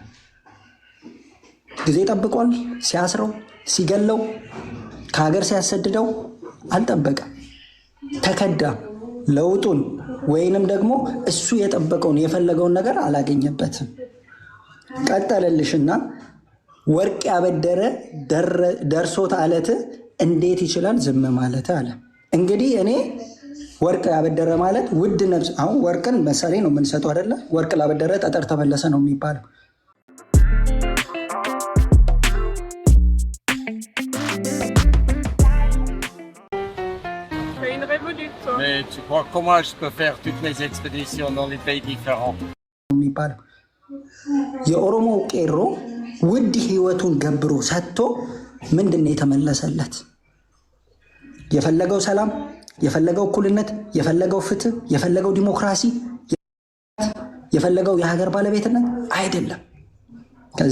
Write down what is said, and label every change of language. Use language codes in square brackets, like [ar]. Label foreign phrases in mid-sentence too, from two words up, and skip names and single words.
[am] ጊዜ ጠብቋል። ሲያስረው ሲገለው ከሀገር ሲያሰድደው አልጠበቀም። ተከዳ። ለውጡን ወይንም ደግሞ እሱ የጠበቀውን የፈለገውን ነገር አላገኘበትም። ቀጠለልሽና ወርቅ ያበደረ ደርሶት አለት እንዴት ይችላል ዝም ማለት አለ። እንግዲህ እኔ ወርቅ ያበደረ ማለት ውድ ነፍስ። አሁን ወርቅን ምሳሌ ነው የምንሰጠው አይደለ? ወርቅ ላበደረ ጠጠር ተመለሰ ነው የሚባለው። [fr] Mais tu crois comment je peux faire toutes mes expéditions dans les pays différents? [am] የሚባለው የኦሮሞ ቄሮ ውድ ህይወቱን ገብሮ ሰጥቶ ምንድን ነው የተመለሰለት? የፈለገው ሰላም፣ የፈለገው እኩልነት፣ የፈለገው ፍትህ፣ የፈለገው ዲሞክራሲ፣ የፈለገው የሀገር ባለቤትነት አይደለም። ከዛ